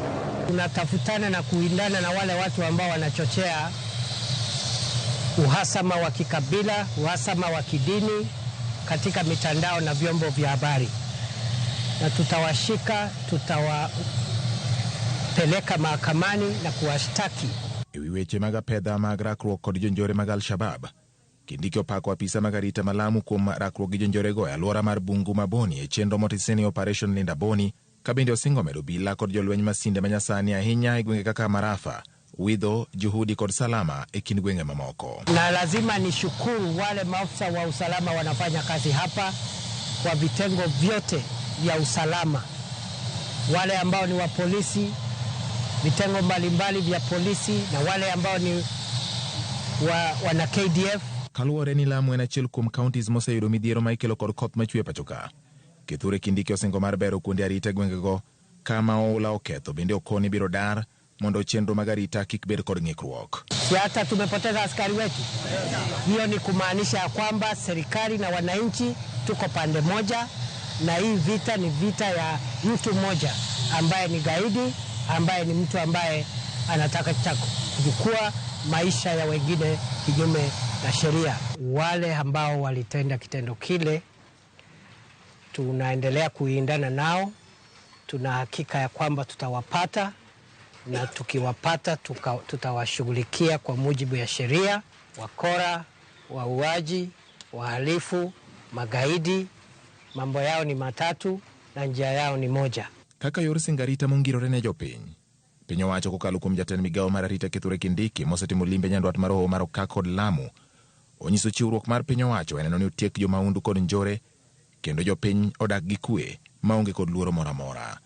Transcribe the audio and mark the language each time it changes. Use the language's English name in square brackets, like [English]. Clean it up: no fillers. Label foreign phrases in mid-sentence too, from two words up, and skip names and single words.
[Swahili] Tunatafutana na kuwindana na wale watu ambao wanachochea uhasama wa kikabila, uhasama wa kidini katika mitandao na vyombo vya habari. Na tutawashika, tutawapeleka mahakamani na kuwashtaki. [Luo (Kenya and Tanzania)] Ewi weche mag apedha mag rakruok kod jonjore mag Al-Shabaab, Kindiki opako apisa mag arita malamu kuom rakruok gi jonjorego e alwora mar Bungu Maboni e chenro motiseni Operation Linda Boni, ka bende osingo medo bila kod jolweny masinde manyasani ahinya e gwenge kaka Marafa, Widho, Juhudi kod Salama e kind gwenge mamoko. [Swahili] Na lazima nishukuru wale maafisa wa usalama wanafanya kazi hapa kwa vitengo vyote vya usalama. Wale ambao ni wa polisi, vitengo mbalimbali vya polisi na wale ambao ni wana KDF. [Luo (Kenya and Tanzania)] Kaluwore ni Lamu en achiel kuom counties moseyudo midhiero ma ikelo kod koth machwe pachoka. Kithure Kindiki osingo mar bero kuonde arita gwengego kama oula oketho bende okoni biro dar mondo chenro mag arita kik bed kod ng'ikruok. [Swahili] Si hata tumepoteza askari wetu. Hiyo ni kumaanisha ya kwamba serikali na wananchi tuko pande moja, na hii vita ni vita ya mtu mmoja ambaye ni gaidi, ambaye ni mtu ambaye anataka kuchukua maisha ya wengine kinyume na sheria. Wale ambao walitenda kitendo kile tunaendelea kuindana nao. Tuna hakika ya kwamba tutawapata, na tukiwapata tutawashughulikia kwa mujibu ya sheria. Wakora, wauaji, wahalifu, magaidi, mambo yao ni matatu na njia yao ni moja. [Luo (Kenya and Tanzania)] Kaka yor singarita mongirore ne jopiny, piny owacho kokalo kuom jatend migao mar arita Kithure Kindiki mosetimo limbe nyandwat mar Hoho mar Okak kod Lamu, onyiso chiwruok mar piny owacho en ni otiek jomaundu kod njore kendo jopiny odak gi kwe maonge kod luoro moro amora.